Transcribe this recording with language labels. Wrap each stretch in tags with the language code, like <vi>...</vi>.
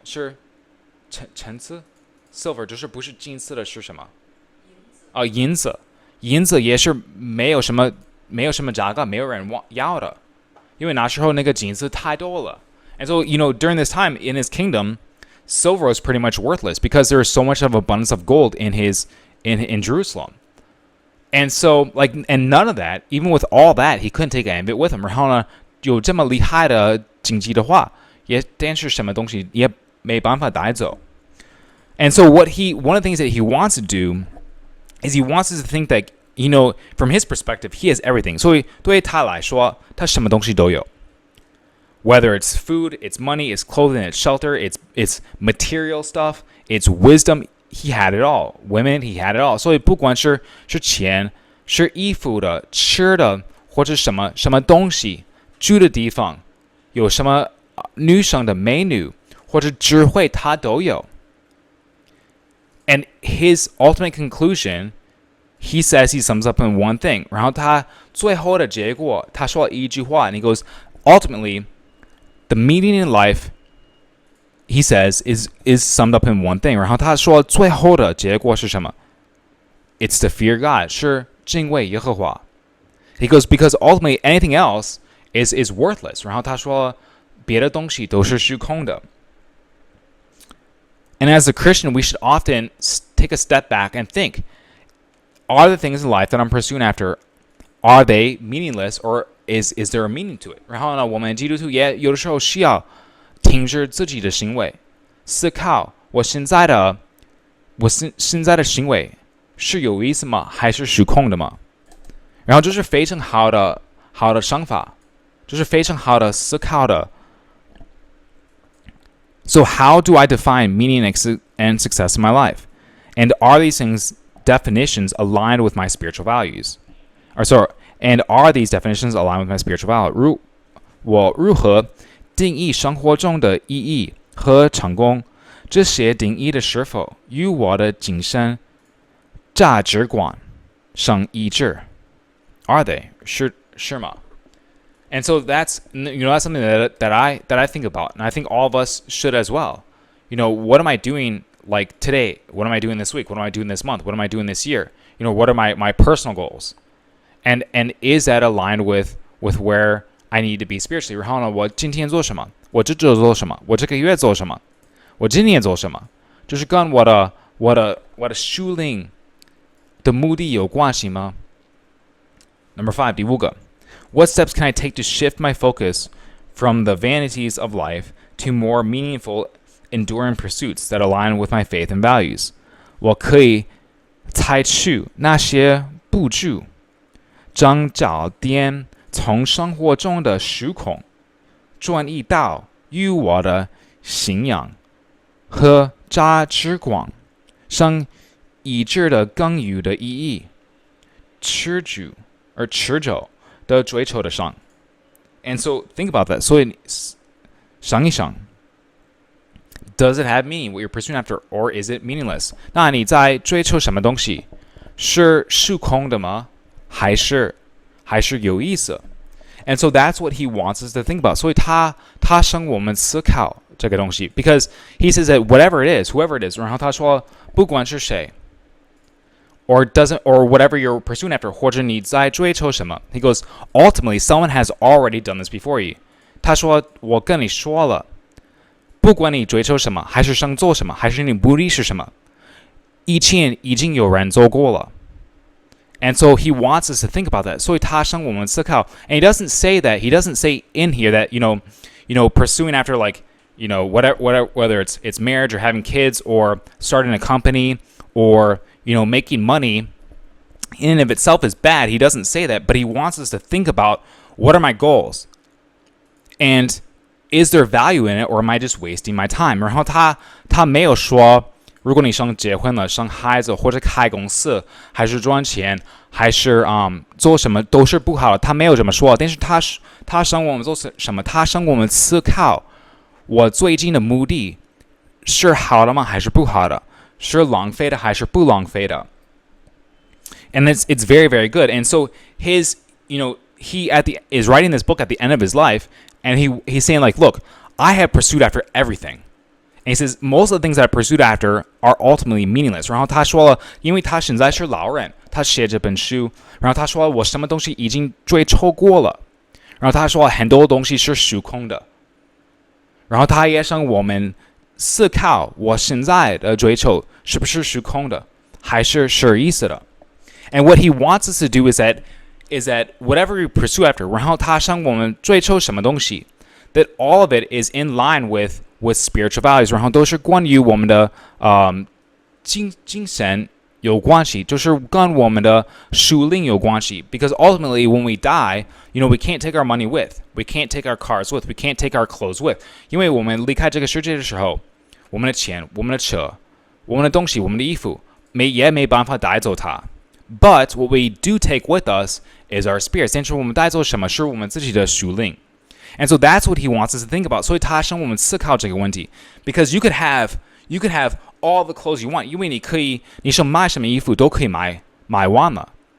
<zh>是橙子 ？silver 就是不是金色的是什么？银子，银子也是没有什么价格，没有人要的，因为那时候那个金子太多了。</zh> <en>And so, you know, during this time in his kingdom, silver was pretty much worthless because there was so much of abundance of gold in Jerusalem. And so, like, and none of that, even with all that, he couldn't take any of it with him.</en> <zh>然后呢，有这么厉害的经济的话，但是什么东西也没办法带走。</zh> <en>And so, one of the things that he wants to do is he wants us to think that, you know, from his perspective, he has everything.</en> <zh>所以对他来说，他什么东西都有。</zh> <en>Whether it's food, it's money, it's clothing, it's shelter, it's material stuff, it's wisdom, he had it all. Women, he had it all.</en> <zh>所以不管是钱、是衣服的、吃的，或者什么东西、住的地方，有什么女生的美女或者智慧，他都有。</zh> <en>And his ultimate conclusion, he says he sums up in one thing.</en> <zh>然后他最后的结果，他说了一句话，</zh> <en>and he goes, ultimately, the meaning in life, he says, is summed up in one thing.</en> <zh>然后他说最后的结果是什么？</zh> <en>It's to fear God,</en> <zh>是敬畏耶和华。</zh> <en>He goes, because ultimately anything else is worthless.</en> <zh>然后他说别的东西都是虚空的。</zh> <en>And as a Christian, we should often take a step back and think, are the things in life that I'm pursuing after, are they meaningless, or is there a meaning to it?</en> <zh>然后呢，我们基督徒也有的时候需要停止自己的行为，思考我现在的行为是有意思吗？还是虚空的吗？然后这是非常好的想法，这是非常好的思考的。</zh> <en>So how do I define meaning and success in my life? And are these things definitions aligned with my spiritual values? And are these definitions aligned with my spiritual values?</en> <zh>我如何定义生活中的意义和成功？这些定义的是否与我的精神价值观相一致？</zh> <en>Are they?</en> <zh>是吗？</zh> <en>And so that's something that I think about, and I think all of us should as well. You know, what am I doing like today? What am I doing this week? What am I doing this month? What am I doing this year? You know, what are my personal goals? And is that aligned with where I need to be spiritually?</en> <zh>然后呢，我今天做什么？我这周做什么？我这个月做什么？我今年做什么？就是跟我的属灵的目的有关系吗？</zh> <en>Number 5,</en> <zh>第5个。</zh> <en>What steps can I take to shift my focus from the vanities of life to more meaningful, enduring pursuits that align with my faith and values?</en> <zh>我可以采取哪些步骤，将焦点从生活中的虚空转移到与我的信仰和价值观上一致的更有的意义，持久的追求的上。</zh> <en>And so think about that.</en> <zh>所以想一想</zh> <en>，Does it have meaning what you're pursuing after, or is it meaningless?</en> <zh>那你在追求什么东西？是虚空的吗？还是有意思？</zh> <en>And so that's what he wants us to think about.</en> <zh>所以他想我们思考这个东西</zh> <en>，because he says that whatever it is, whoever it is，</en> <zh>然后他说不管是谁。</zh> <en>Or whatever you're pursuing after,</en> <zh>或者你在追求什么</zh> <en>He goes, ultimately, someone has already done this before you.</en> <zh>他说，我跟你说了，不管你追求什么，还是想做什么，还是你目的是什么，以前已经有人做过了。</zh> <en>And so he wants us to think about that.</en> <zh>所以他想我们思考。</zh> <en>And he doesn't say in here that, you know, pursuing after like, whether it's marriage or having kids or starting a company or making money in and of itself is bad. He doesn't say that, but he wants us to think about what are my goals and is there value in it, or am I just wasting my time?</en> <zh>然后他没有说如果你想结婚了生孩子或者开公司还是赚钱还是做什么都是不好的，他没有这么说，但是他想我们做什么，他想我们思考我最近的目的是好的吗还是不好的，是浪费的还是不浪费的。</zh> <en>And it's very, very good. And so he is writing this book at the end of his life, and he's saying like, look, I have pursued after everything. And he says most of the things that I pursued after are ultimately meaningless.</en> <zh>然后他说了，因为他现在是老人，他写这本书，然后他说我什么东西已经追求过了，然后他说很多东西是虚空的，然后他也想我们思考我现在的追求是不是虚空的，还是是意思的。</zh> <en>And what he wants us to do is that whatever we pursue after,</en> <zh>然后他想我们追求什么东西</zh> <en>that all of it is in line with spiritual values,</en> <zh>然后都是关于我们的精神有关系，就是跟我们的属灵有关系。</zh> <en>Because ultimately, when we die, we can't take our money with, we can't take our cars with, we can't take our clothes with.</en> <zh>因为我们离开这个世界的时候，我们的钱、我们的车、我们的东西、我们的衣服也没办法带走它。</zh> <en>But what we do take with us is our spirits.</en> <zh>但是我们带走什么是我们自己的属灵。</zh> <en>And so that's what he wants us to think about.</en> <zh>所以他想我们思考这个问题。</zh> <en>Because you could have all the clothes you want.</en> <zh>因为你想买什么衣服都可以买完了。</zh>